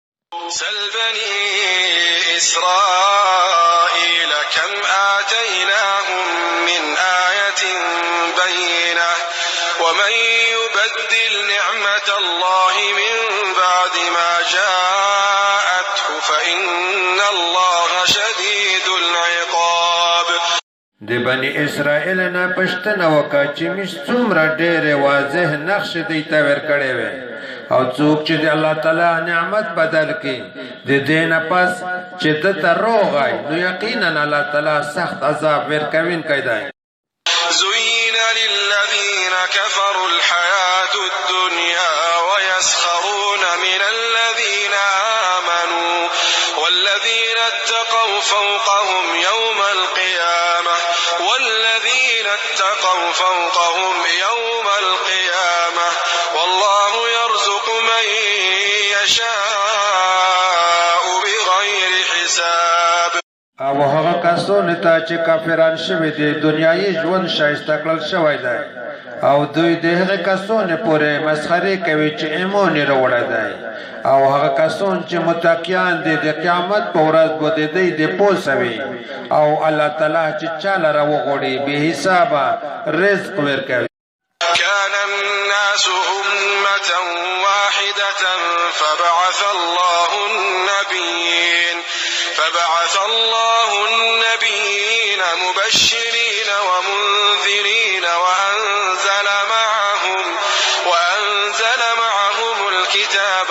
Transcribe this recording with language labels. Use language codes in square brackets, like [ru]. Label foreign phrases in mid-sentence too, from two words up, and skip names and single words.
[ar] سل بني إسرائيل كم آتيناهم من آية بينة ومن يبدل نعمة الله من بعد ما جاءته فإن الله شديد العقاب. [ps] د بني اسرائیل نه پښتنه وکړه چې موږ څومره ډېرې واضح نقشې دوی ته ورکړې وې او څوک چې د الله تعالی نعمت بدل کړي د دې نه پس چې ده ته روغی نو یقینا الله تعالی سخت عذاب ورکوونکی دی. [ar] زين للذين كفروا الحياة الدنيا ويسخرون من الذين آمنوا والذين اتقوا فوقهم يوم القيامة والله يرزق من يشاء بغير حساب. [ps] او هغه کسونه ته چې کافران شوي دي دنیایي ژوند ښایسته کړل شوی دی او دوی د هغه کسونه پورې مسخرې کوي چې ایمان یې راوړی دی او هغه کسان چې متقیان دي د قیامت په ورځ به د دوی د پوسه وي او الله تعالی چې چاله راوغواړي بې حسابه رزق ورکوي. [ar] كان الناس أمة واحدة فبعث الله النبيين مبشرين ومنذرين وأنزل معهم الكتاب